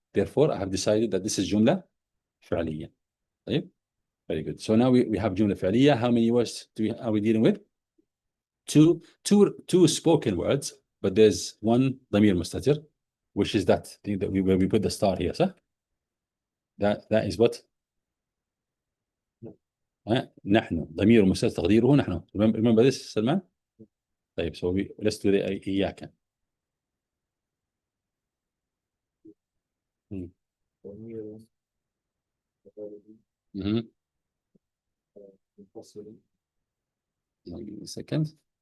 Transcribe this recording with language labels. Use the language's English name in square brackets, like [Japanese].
[English] Therefore, I have decided that this is جملة فعلية. [Arabic] طيب? [English] Very good. So now we have جملة فعلية. How many words are we dealing with? Two spoken words, but there's one ضمير مستتر, which is that thing that where we put the star here, صح? That is what? [Arabic] نحن ضمير مستتر تقديره نحن. [English] Remember this, Salman? [Arabic] طيب, [English] so let's do the إياك. Give me a second.